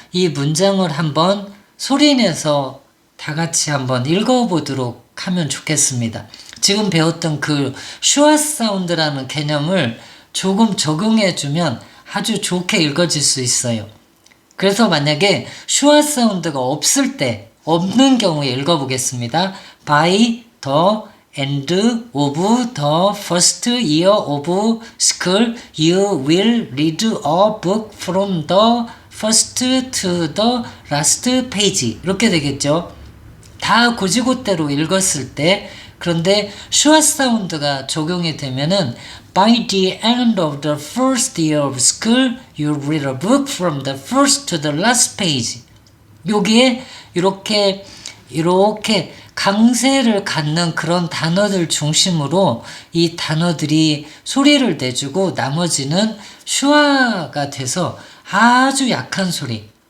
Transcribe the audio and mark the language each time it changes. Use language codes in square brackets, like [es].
[ko] 이 문장을 한번 소리내서 다 같이 한번 읽어보도록 하면 좋겠습니다. 지금 배웠던 그 슈아 사운드라는 개념을 조금 적용해주면 아주 좋게 읽어질 수 있어요. 그래서 만약에 슈아 사운드가 없을 때, 없는 경우에 읽어보겠습니다. [en] By the end of the first year of school, you will read a book from the first to the last page. [ko] 이렇게 되겠죠. 다 고지고대로 읽었을 때, 그런데 슈아 사운드가 적용이 되면은 [en] By the end of the first year of school, you read a book from the first to the last page. [ko] 여기에 이렇게 강세를 갖는 그런 단어들 중심으로 이 단어들이 소리를 내주고 나머지는 슈아가 돼서 아주 약한 소리.